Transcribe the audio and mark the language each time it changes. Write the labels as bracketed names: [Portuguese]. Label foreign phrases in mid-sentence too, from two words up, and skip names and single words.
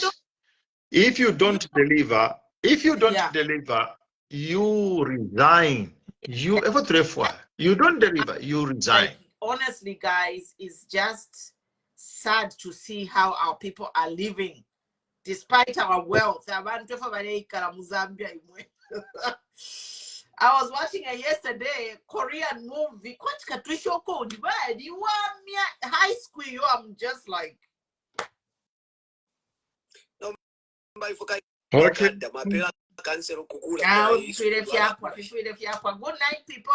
[English] things. If you don't deliver, Yeah. you resign. You don't deliver, you resign. Like, honestly, guys, it's just sad to see how our people are living despite our wealth. [Bemba] Abantu baberekera mu Zambia imwe. [English] I was watching a yesterday Korean movie. Quite Katrisho code, but you want me at high school. I'm just like, Okay. good night, people.